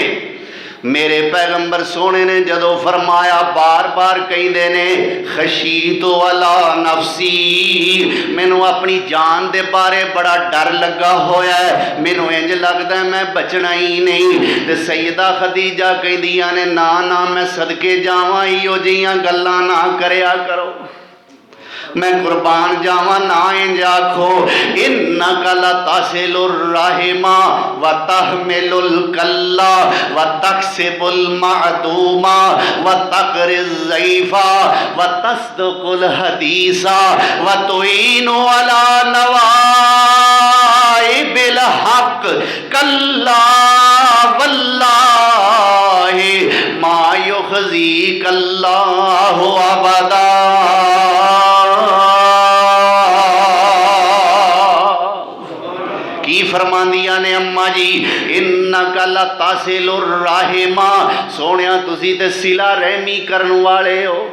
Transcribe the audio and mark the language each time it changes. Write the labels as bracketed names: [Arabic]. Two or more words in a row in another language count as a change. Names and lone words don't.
[Punjabi] ਮੇਰੇ ਪੈਗੰਬਰ ਸੋਹਣੇ ਨੇ ਜਦੋਂ ਫ਼ਰਮਾਇਆ, ਬਾਰ ਬਾਰ ਕਹਿੰਦੇ ਨੇ [Arabic] خشيت على نفسي, [Punjabi] ਮੈਨੂੰ ਅਪਣੀ ਜਾਨ ਦੇ ਬਾਰੇ ਬੜਾ ਡਰ ਲੱਗਾ ਹੋਇਆ ਹੈ, ਮੈਨੂੰ ਇੰਜ ਲੱਗਦਾ ਹੈ ਮੈਂ ਬਚਣਾ ਹੀ ਨਹੀਂ। ਤੇ ਸੱਯਦਾ ਖ਼ਦੀਜਾ ਕਹਿੰਦੀਆਂ ਨੇ ਨਾ ਨਾ ਮੈਂ ਸਦਕੇ ਜਾਵਾਂ, ਇਹੋ ਜਿਹੀਆਂ ਗੱਲਾਂ ਨਾ ਕਰਿਆ ਕਰੋ, ਮੈਂ ਕੁਰਬਾਨ ਜਾਵਾਂ ਨਾ ਇੰਜ ਆਖੋ। [Arabic] إنك لتصل الرحم وتحمل الكل وتكسب المعدوم وتقري الضيف وتصدق الحديث وتعين على نوائب الحق كلا والله ما يخزيك الله أبدا. [Punjabi] ਫ਼ਰਮਾਂਦੀਆਂ ਨੇ ਅੰਮਾਂ ਜੀ, [Arabic] إنك لتصل الرحم, [Punjabi] ਸੋਹਣਿਆ ਤੁਸੀਂ ਤੇ ਸਿਲਾ ਰਹਿਮੀ ਕਰਨ ਵਾਲੇ ਹੋ।